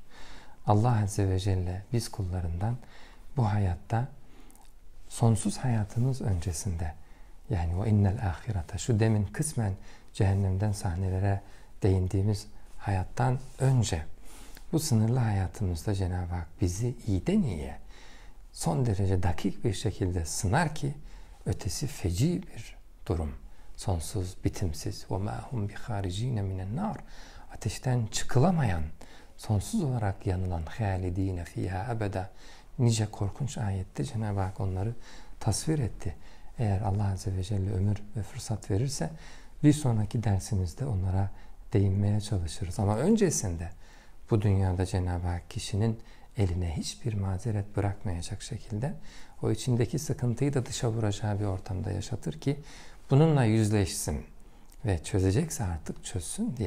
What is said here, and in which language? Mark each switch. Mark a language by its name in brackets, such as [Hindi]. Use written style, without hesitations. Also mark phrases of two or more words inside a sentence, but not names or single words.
[Arabic] الله عز وجل [Turkish] biz kullarından bu hayatta sonsuz hayatımız öncesinde, yani o innel ahirete, şu demin kısmen cehennemden sahnelere değindiğimiz hayattan önce bu sınırlı hayatımızda Cenab-ı Hak bizi iyiden iyiye son derece dakik bir şekilde sınar ki ötesi feci bir durum. Sonsuz, bitimsiz. [Arabic] وَمَا هُمْ بِخَارِج۪ينَ مِنَ النَّارِ [Turkish] Ateşten çıkılamayan, sonsuz olarak yanılan [Arabic] خَالِدِينَ فِيهَا أَبَدًا. [Turkish] Nice korkunç ayette Cenab-ı Hak onları tasvir etti. Eğer [Arabic] الله عز وجل [Turkish] ömür ve fırsat verirse bir sonraki dersimizde onlara değinmeye çalışırız. Ama öncesinde bu dünyada Cenab-ı Hak kişinin eline hiçbir mazeret bırakmayacak şekilde o içindeki sıkıntıyı da dışa vuracağı bir ortamda yaşatır ki bununla yüzleşsin ve çözecekse artık çözsün diye.